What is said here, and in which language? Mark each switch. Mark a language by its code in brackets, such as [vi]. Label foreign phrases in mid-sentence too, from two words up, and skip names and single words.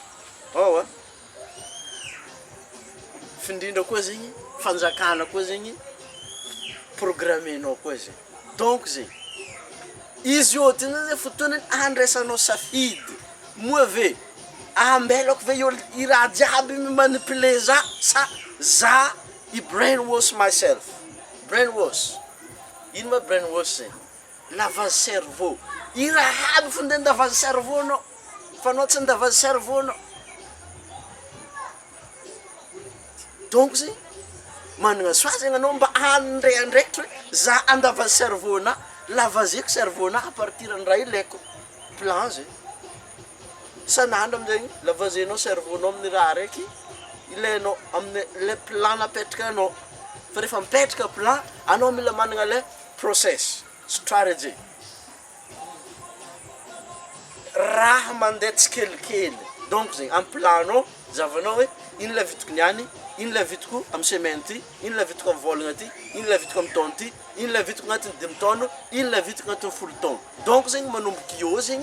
[mg] findrindra koa zegny fanjakana koa zegny programmenao koa zegny donc zegny izy io ty zay fotoanany andraisanao safidy moa ve ambelako ve i raha jiaby manipule za i [en] brainwash myself brainwash [mg] ino ma brainwash zegny [fr] lavage cerveau [mg] i raha aby fo nde ndavazy cerveau anao fa anao tsy ndavazy cerveau anao donc zegny managna soa zegny anao mba andraikitre za andavazy cerveau na lavazeko cerveau na [fr] à partir [mg] ny raha ilaiko plan zay sanandro amizegny lavazenao cerveau nao amin'ny raha raiky ilainao amin'ny [fr] le plan [mg] napetraka anao fa rehefa mipetraka plan anao mila managna le [en] process strategy [mg] raha mandeha tsikelikely donc zegny amin'ny planao zavanao hoe ino la vitako niany ino la vitako amin'ny semaine ty ino la vitako amin'ny volagna ty ino la vitako amin'ny taona ty ino la vitako agnatin'ny 2 taona ino la vitako agnatin'ny 10 taona donc zegny manomboka eo zegny